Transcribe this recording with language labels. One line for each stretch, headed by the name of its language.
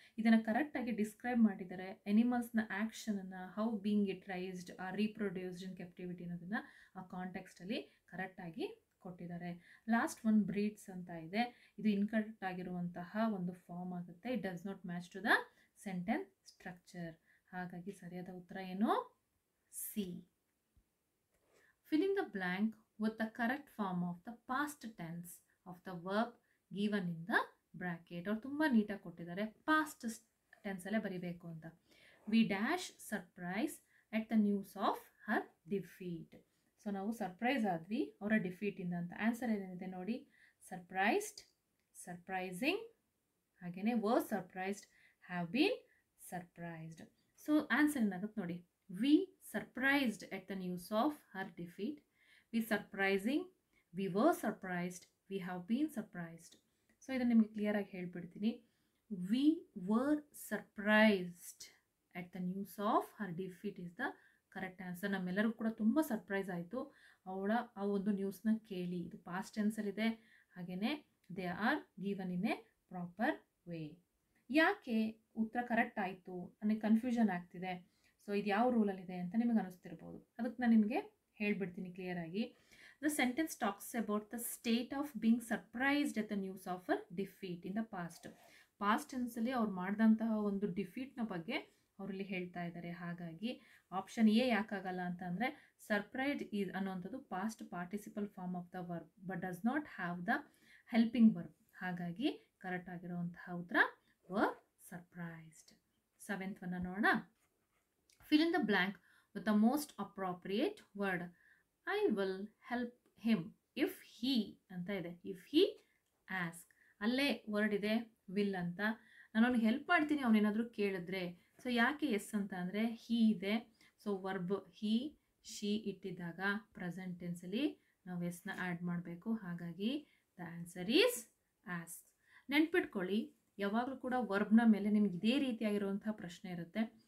Kannada: ಇದನ್ನು ಕರೆಕ್ಟಾಗಿ ಡಿಸ್ಕ್ರೈಬ್ ಮಾಡಿದ್ದಾರೆ. ಎನಿಮಲ್ಸ್ನ ಆ್ಯಕ್ಷನನ್ನು
English: how being it raised or reproduced in captivity
Kannada: ಅನ್ನೋದನ್ನು ಆ ಕಾಂಟೆಕ್ಸ್ಟಲ್ಲಿ ಕರೆಕ್ಟಾಗಿ ಕೊಟ್ಟಿದ್ದಾರೆ. ಲಾಸ್ಟ್ ಒನ್ ಬ್ರೀಡ್ಸ್ ಅಂತ ಇದೆ. ಇದು ಇನ್ಕರೆಕ್ಟ್ ಆಗಿರುವಂತಹ ಒಂದು ಫಾರ್ಮ್ ಆಗುತ್ತೆ.
English: It does not match to the sentence structure.
Kannada: ಹಾಗಾಗಿ ಸರಿಯಾದ ಉತ್ತರ ಏನು? C.
English: Fill in the blank with the correct form of the past tense of the verb given in the bracket.
Kannada: ಅವ್ರು ತುಂಬ ನೀಟಾಗಿ ಕೊಟ್ಟಿದ್ದಾರೆ. ಪಾಸ್ಟ್ ಟೆನ್ಸಲ್ಲೇ ಬರಿಬೇಕು ಅಂತ.
English: We dash surprise at the news of her defeat.
Kannada: So ನಾವು surprise ಆದ್ವಿ ಅವರ ಡಿಫೀಟಿಂದ ಅಂತ. ಆನ್ಸರ್ ಏನೇನಿದೆ ನೋಡಿ.
English: Surprised, surprising, ಹಾಗೆಯೇ were surprised, have been surprised.
Kannada: So answer ಏನಾಗುತ್ತೆ ನೋಡಿ.
English: We surprised at the news of her defeat. We surprising, we were surprised, we have been surprised.
Kannada: So ಇದನ್ನು ನಿಮಗೆ ಕ್ಲಿಯರಾಗಿ ಹೇಳ್ಬಿಡ್ತೀನಿ.
English: We were surprised at the news of her defeat is the correct answer.
Kannada: ನಮ್ಮೆಲ್ಲರಿಗೂ ಕೂಡ ತುಂಬ surprise ಆಯಿತು ಅವಳ ಆ ಒಂದು ನ್ಯೂಸ್ನ ಕೇಳಿ. ಇದು ಪಾಸ್ಟ್ ಟೆನ್ಸಲ್ಲಿದೆ. ಹಾಗೆಯೇ
English: They are given in a proper way.
Kannada: ಯಾಕೆ ಉತ್ತರ ಕರೆಕ್ಟ್ ಆಯಿತು ಅನ್ನೋ ಕನ್ಫ್ಯೂಷನ್ ಆಗ್ತಿದೆ. ಸೊ ಇದು ಯಾವ ರೂಲಲ್ಲಿದೆ ಅಂತ ನಿಮಗೆ ಅನಿಸ್ತಿರ್ಬೋದು. ಅದಕ್ಕೆ ನಾನು ನಿಮಗೆ ಹೇಳ್ಬಿಡ್ತೀನಿ ಕ್ಲಿಯರಾಗಿ.
English: The sentence talks about the state of being surprised at the news of a defeat in the past.
Kannada: Past ಟೆನ್ಸಲ್ಲಿ ಅವ್ರು ಮಾಡಿದಂತಹ ಒಂದು ಡಿಫೀಟ್ನ ಬಗ್ಗೆ ಅವರಲ್ಲಿ ಹೇಳ್ತಾ ಇದ್ದಾರೆ. ಹಾಗಾಗಿ ಆಪ್ಷನ್ ಎ ಯಾಕಾಗಲ್ಲ ಅಂತಂದರೆ
English: surprised is
Kannada: ಅನ್ನೋವಂಥದ್ದು
English: Past participle form of the verb but does not have the helping verb.
Kannada: ಹಾಗಾಗಿ ಕರೆಕ್ಟ್ ಆಗಿರುವಂತಹ ಉತ್ತರ ವರ್ ಸರ್ಪ್ರೈಸ್ಡ್. 7th ಒನ್ನ ನೋಡೋಣ.
English: Fill in the blank with the most appropriate word. I will help him if he
Kannada: ಅಂತ ಇದೆ.
English: if he ask.
Kannada: ಅಲ್ಲೇ word ಇದೆ will ಅಂತ. ನಾನು ಅವ್ನಿಗೆ ಹೆಲ್ಪ್ ಮಾಡ್ತೀನಿ ಅವನೇನಾದರೂ ಕೇಳಿದ್ರೆ. ಸೊ ಯಾಕೆ ಎಸ್ ಅಂತ ಅಂದರೆ ಹೀ ಇದೆ. So verb Hi she ಇಟ್ಟಿದ್ದಾಗ present ಟೆನ್ಸಲ್ಲಿ ನಾವು ಎಸ್ನ ಆ್ಯಡ್ ಮಾಡಬೇಕು. ಹಾಗಾಗಿ ದ ಆನ್ಸರ್ ಈಸ್ ಆಸ್ಕ್. ನೆನ್ಪಿಟ್ಕೊಳ್ಳಿ, ಯಾವಾಗಲೂ ಕೂಡ ವರ್ಬ್ನ ಮೇಲೆ ನಿಮ್ಗೆ ಇದೇ ರೀತಿಯಾಗಿರುವಂಥ ಪ್ರಶ್ನೆ ಇರುತ್ತೆ.